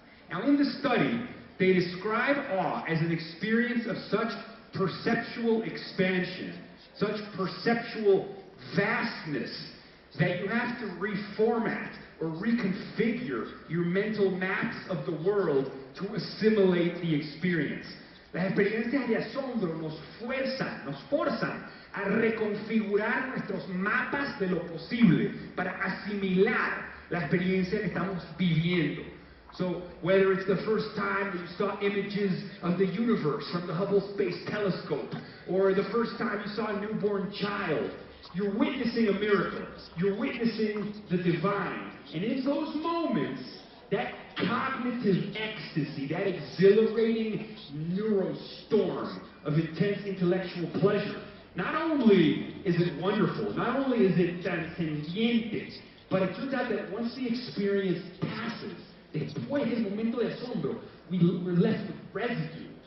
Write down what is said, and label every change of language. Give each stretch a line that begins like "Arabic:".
English: Now in the study, they describe awe as an experience of such perceptual expansion, such perceptual vastness, that you have to reformat or reconfigure your mental maps of the world to assimilate the experience.
Spanish: Las experiencias de asombro nos forzan a reconfigurar nuestros mapas de lo posible para asimilar la experiencia que estamos viviendo.
English: So, whether it's the first time that you saw images of the universe from the Hubble Space Telescope, or the first time you saw a newborn child, You're witnessing a miracle. You're witnessing the divine. And in those moments, that cognitive ecstasy, that exhilarating neurostorm of intense intellectual pleasure, not only is it wonderful, not only is it transcendiente, but it turns out that once the experience passes,
Spanish: después del momento de asombro,
English: we're left with residue.